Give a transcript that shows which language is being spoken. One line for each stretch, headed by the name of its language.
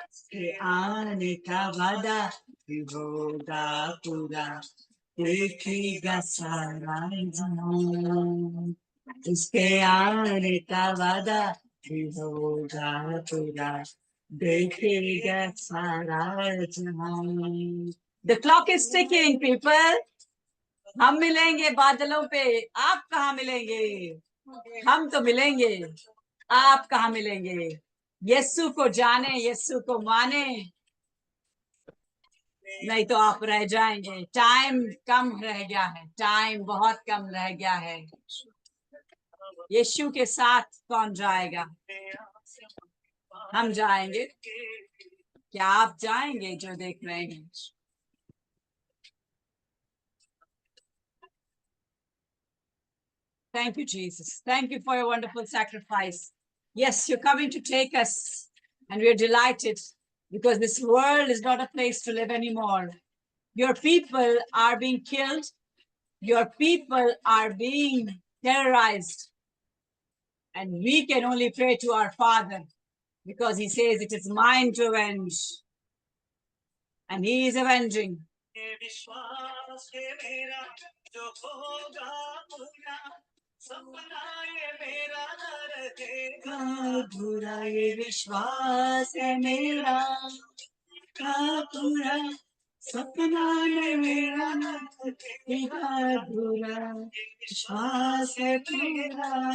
Hindi: के आने का वादा भी होगा पूरा, देखेगा सारा जहां, उसके आने का वादा भी होगा पूरा, देखेगा सारा जहां।
English: The clock is ticking, people.
Hindi: हम मिलेंगे बादलों पे, आप कहाँ मिलेंगे? हम तो मिलेंगे, आप कहाँ मिलेंगे? यीशु को जाने, यीशु को माने, नहीं तो आप रह जाएंगे। टाइम कम रह गया है, टाइम बहुत कम रह गया है। यीशु के साथ कौन जाएगा? हम जाएंगे। क्या आप जाएंगे जो देख रहे हैं?
English: Thank you, Jesus. Thank you for your wonderful sacrifice. Yes, you're coming to take us, and we're delighted because this world is not a place to live anymore. Your people are being killed. Your people are being terrorized. And we can only pray to our Father because He says it is mine to avenge. And He is avenging.
Hindi: विश्वास है मेरा जो होगा पूरा, सपना ये मेरा न रहेगा अधूरा, ये विश्वास है मेरा का पूरा, सपना ये मेरा न रहेगा अधूरा, विश्वास है पूरा,